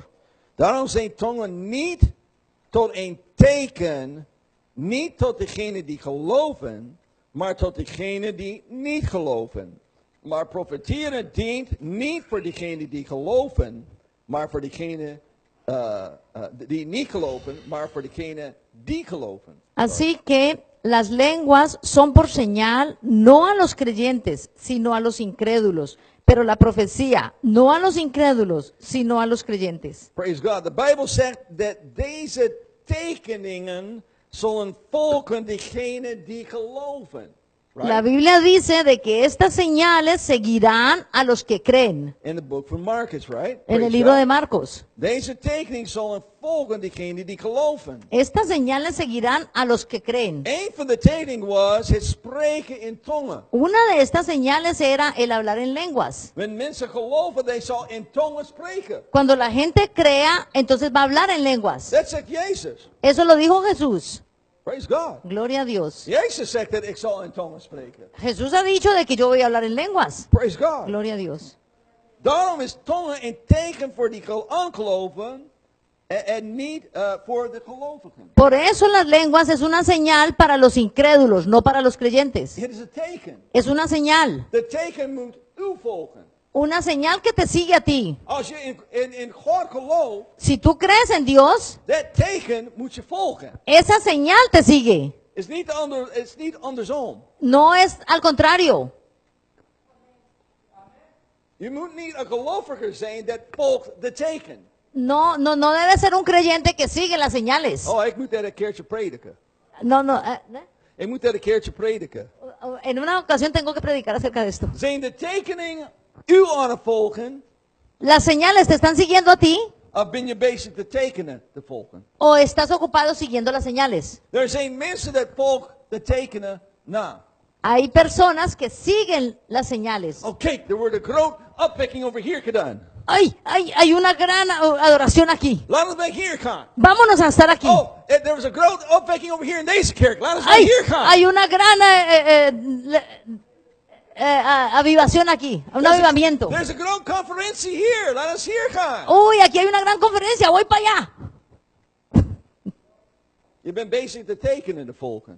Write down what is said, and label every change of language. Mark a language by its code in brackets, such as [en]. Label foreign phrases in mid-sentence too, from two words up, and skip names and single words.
[nl] Daarom zijn tongen niet tot een teken, niet tot degenen die geloven, maar tot degenen die niet geloven. Maar profeteren dient niet voor degenen die geloven, maar voor degenen die niet geloven, maar voor degenen die geloven. [es] Así que las lenguas son por señal no a los creyentes, sino a los incrédulos. Pero la profecía no a los incrédulos, sino a los creyentes. [en] Praise God. [nl] De Bijbel zegt dat deze tekeningen zullen volgen degenen die geloven. Right? [es] La Biblia dice de que estas señales seguirán a los que creen. [en] In the book from Marcus, right? [es] En el [en] Praise [es] libro [en] God. [es] de Marcos. [nl] Deze tekeningen zullen volgen degenen die geloven. [es] Estas señales seguirán a los que creen. [nl] Een van de tekeningen was het spreken in tongen. [es] Una de estas señales era el hablar en lenguas. [nl] Wanneer mensen geloven, they zal in tongen spreken. [es] Cuando la gente crea, entonces va a hablar en lenguas. [nl] Dat zegt Jezus. [es] Eso lo dijo Jesús. [en] Praise God. [es] Gloria a Dios. [nl] Jezus zegt dat ik zal in tongen spreken. [es] Jesús ha dicho de que yo voy a hablar en lenguas. [en] Praise God. [es] Gloria a Dios. [nl] Daarom is tongen een teken voor die ongelovigen en niet voor de gelovigen. [es] Por eso las lenguas es una señal para los incrédulos, no para los creyentes. [nl] Het is een teken. [es] Es una señal. [nl] De teken moet u volgen. [es] Una señal que te sigue a ti. [nl] Als je in God gelooft, [es] Si tú crees en Dios, [nl] dat teken moet je volgen. [es] esa señal te sigue. [nl] Het is niet andersom. [es] No es al contrario. [nl] Je moet niet een geloviger zijn dat volgt de teken. [es] No debe ser un creyente que sigue las señales. [nl] Oh, ik moet dat een keertje prediken. [es] No. [nl] Ik moet dat een keertje prediken. [es] En una ocasión tengo que predicar acerca de esto. [nl] Zijn de tekeningen u aan het volgen, [es] ¿Las señales te están siguiendo a ti [nl] of ben je bezig de tekenen te volgen? [es] o estás ocupado siguiendo las señales? [nl] Er zijn mensen dat volgen de tekenen na. [es] Hay personas que siguen las señales. [nl] Oh, kijk, er wordt een groot opwekking over hier gedaan. [es] Hay una gran adoración aquí. [nl] Laten we bij hier gaan. [es] Vámonos a estar aquí. [nl] Oh, er was een grote opwekking over hier in deze kerk. Laten we bij hier gaan. [es] Hay una gran avivación aquí, un avivamiento. [nl] Er is een grote conferentie hier. Laten we hier gaan. [es] Uy, aquí hay una gran conferencia, voy para allá. [nl] Je bent bezig de tekenen te volgen.